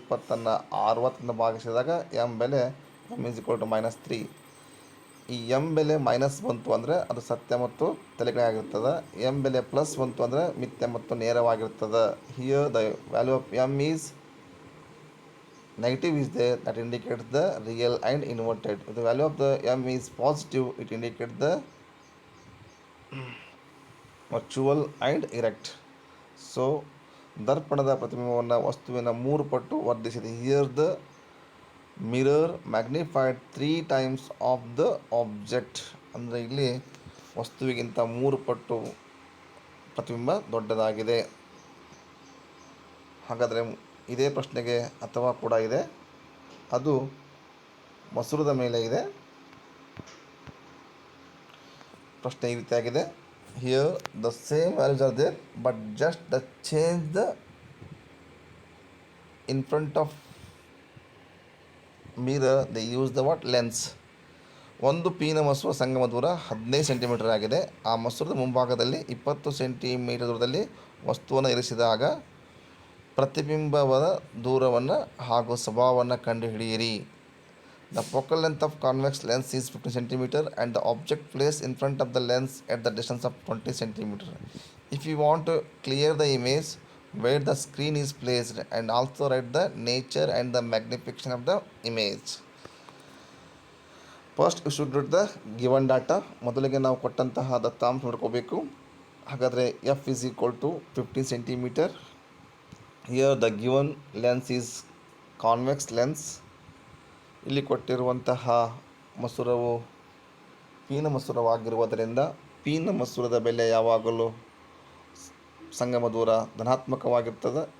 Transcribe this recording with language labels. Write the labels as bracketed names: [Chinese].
[Kannada] 20 60 ಭಾಗಿಸಿದಾಗ ಎಮ್ ಬೆಲೆ [English] M is equal to minus 3. [Kannada] ಈ ಎಮ್ ಬೆಲೆ ಮೈನಸ್ ಬಂತು ಅಂದರೆ ಅದು ಸತ್ಯ ಮತ್ತು ತಲೆಕೆಳಗಾಗಿರ್ತದೆ. ಎಮ್ ಬೆಲೆ ಪ್ಲಸ್ ಬಂತು ಅಂದರೆ ಮಿಥ್ಯ ಮತ್ತು ನೇರವಾಗಿರ್ತದೆ. [English] Here the value of M is negative is there, that indicates the real and inverted. If the value of the m is positive, it indicates the virtual and erect. [Kannada] So ದರ್ಪಣದ ಪ್ರತಿಬಿಂಬವನ್ನು ವಸ್ತುವಿನ 3 ಪಟ್ಟು ವರ್ಧಿಸಿದೆ. [English] Here the mirror magnified 3 times of the object. [Kannada] ಅಂದರೆ ಇಲ್ಲಿ ವಸ್ತುವಿಗಿಂತ 3 ಪಟ್ಟು ಪ್ರತಿಬಿಂಬ ದೊಡ್ಡದಾಗಿದೆ. ಹಾಗಾದರೆ ಇದೇ ಪ್ರಶ್ನೆಗೆ ಅಥವಾ ಕೂಡ ಇದೆ, ಅದು ಮಸೂರದ ಮೇಲೆ ಇದೆ. ಪ್ರಶ್ನೆ ಈ ರೀತಿಯಾಗಿದೆ. [English] Here the same values are there, but just the change the in front of mirror they use the what lens. [Kannada] ಒಂದು ಪೀನ ಮಸೂರ ಸಂಗಮ ದೂರ 15 ಸೆಂಟಿಮೀಟರ್ ಆಗಿದೆ. ಆ ಮಸೂರದ ಮುಂಭಾಗದಲ್ಲಿ 20 ಸೆಂಟಿಮೀಟರ್ ದೂರದಲ್ಲಿ ವಸ್ತುವನ್ನು ಇರಿಸಿದಾಗ ಪ್ರತಿಬಿಂಬದ ದೂರವನ್ನು ಹಾಗೂ ಸ್ವಭಾವವನ್ನು ಕಂಡುಹಿಡಿಯಿರಿ. [English] The focal length of convex lens is 15 centimeter and the object placed in front of the lens at the distance of 20 centimeter. If you want to clear the image where the screen is placed and also write the nature and the magnification of the image. First you should read the given data. [Kannada] ಮೊದಲಿಗೆ ನಾವು ಕೊಟ್ಟಂತಹ ದತ್ತಾಂಶ ನೋಡ್ಕೋಬೇಕು. ಹಾಗಾದರೆ [English] F is equal to 15 centimeter. Here the given lens is convex lens. [Kannada] ಇಲ್ಲಿ ಕೊಟ್ಟಿರುವಂತಹ ಮಸೂರವು ಪೀನ ಮಸೂರವಾಗಿರುವುದರಿಂದ ಪೀನ ಮಸೂರದ ಬೆಲೆ ಯಾವಾಗಲೂ ಸಂಗಮ ದೂರ ಧನಾತ್ಮಕವಾಗಿರ್ತದೆ.